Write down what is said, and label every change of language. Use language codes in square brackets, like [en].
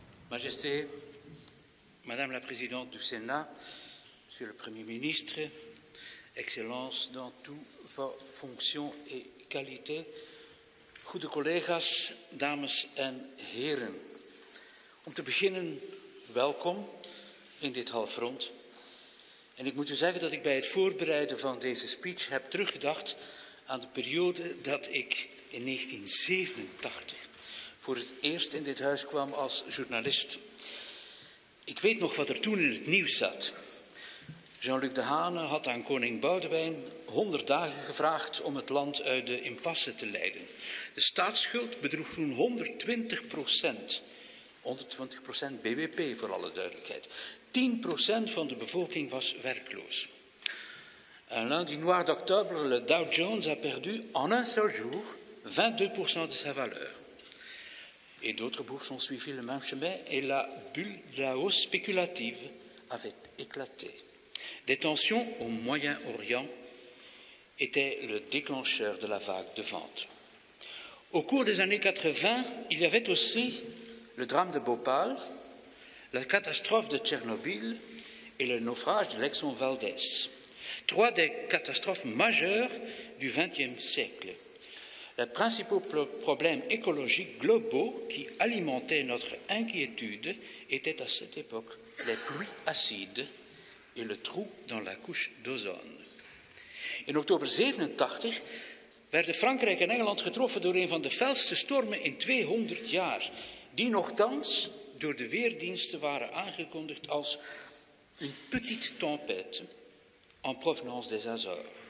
[fr] Majesté, Madame la Présidente du Sénat, Monsieur le Premier ministre, Excellences dans toutes vos fonctions et qualités, [nl] goede collega's, dames en heren. Om te beginnen, welkom in dit halfrond. En ik moet u zeggen dat ik bij het voorbereiden van deze speech heb teruggedacht aan de periode dat ik in 1987 voor het eerst in dit huis kwam als journalist. Ik weet nog wat er toen in het nieuws zat. Jean-Luc Dehaene had aan koning Boudewijn 100 dagen gevraagd om het land uit de impasse te leiden. De staatsschuld bedroeg toen 120%. 120% BBP voor alle duidelijkheid. 10% van de bevolking was werkloos. [fr] Un lundi noir d'octobre, le Dow Jones a perdu en un seul jour 22% de sa valeur. Et d'autres bourses ont suivi le même chemin et la bulle de la hausse spéculative avait éclaté. Des tensions au Moyen-Orient étaient le déclencheur de la vague de vente. Au cours des années 80, il y avait aussi le drame de Bhopal, la catastrophe de Tchernobyl et le naufrage de l'Exxon Valdez. 3 des catastrophes majeures du XXe siècle. Les principaux problèmes écologiques globaux qui alimentaient notre inquiétude étaient à cette époque les pluies acides et le trou dans la couche d'ozone. [nl] In oktober 87 werden Frankrijk en Engeland getroffen door een van de felste stormen in 200 jaar, die nochtans door de weerdiensten waren aangekondigd als een [fr] petite tempête en provenance des Azores.